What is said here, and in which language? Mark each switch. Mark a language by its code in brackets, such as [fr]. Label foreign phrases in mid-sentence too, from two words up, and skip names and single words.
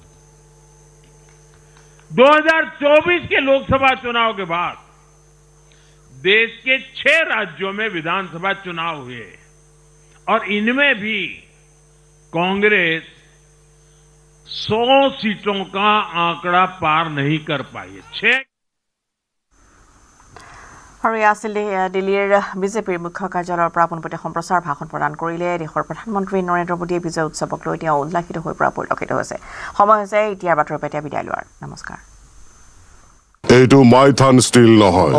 [hi] 2024 के लोकसभा चुनाव के बाद देश के 6 राज्यों में विधानसभा चुनाव हुए और इनमें भी कांग्रेस 100 सीटों का आंकड़ा पार नहीं कर पाई है। 6 [as] আৰু এয়া আছিল দিল্লীৰ বিজেপিৰ মুখ্য কাৰ্যালয়ৰ পৰা পোনপটীয়া সম্প্ৰচাৰ ভাষণ প্ৰদান কৰিলে দেশৰ প্ৰধানমন্ত্ৰী নৰেন্দ্ৰ মোদীয়ে বিজয় উৎসৱক লৈ তেওঁ উল্লাসিত হৈ পৰা পৰিলক্ষিত হৈছে। সময় হৈছে এতিয়াৰ বাতৰিৰ পৰা বিদায় লোৱাৰ। নমস্কাৰ। এইটো মাইথান ষ্টিল নহয়।